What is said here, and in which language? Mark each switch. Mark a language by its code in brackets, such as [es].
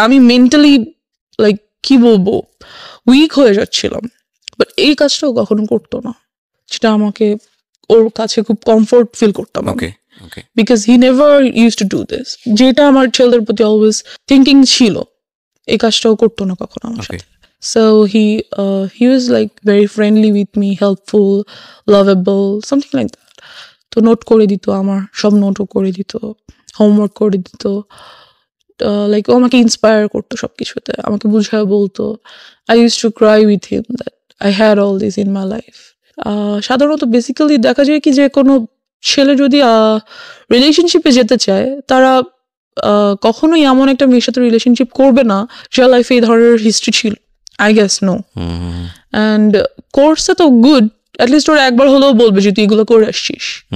[bn] আমি mentally like কি বলবো, উইক হয়ে যাচ্ছিলাম। বাট এই কাজটাও কখনো করতো না, যেটা আমাকে ওর কাছে খুব কমফোর্ট ফিল করতাম। [en] because he never use to do this, [bn] যেটা আমার ছেলেদের প্রতি অলওয়েজ থিঙ্কিং ছিল, এই কাজটাও করতো না কখনো আমার সাথে। [en] So he was like very friendly with me, helpful, lovable, something like that. [bn] তো নোট করে দিত, আমার সব নোটও করে দিত, হোমওয়ার্ক করে দিত। লাইক ও আমাকে ইন্সপায়ার করতো সব কিছুতে, আমাকে বুঝায় বলতো। [en] I used to cry with him that I had all this in my life. [bn] সাধারণত বেসিক্যালি দেখা যায় কি যে কোনো ছেলে যদি রিলেশনশিপে যেতে চায়, তারা কখনোই এমন একটা মেয়ের সাথে রিলেশনশিপ করবে না যার লাইফে এই ধরনের হিস্ট্রি ছিল। [en] I guess no. [bn] And কোর্সে তো গুড, অ্যাটলিস্ট ওরা একবার হলেও বলবে যে তুই এগুলো করে আসছিস।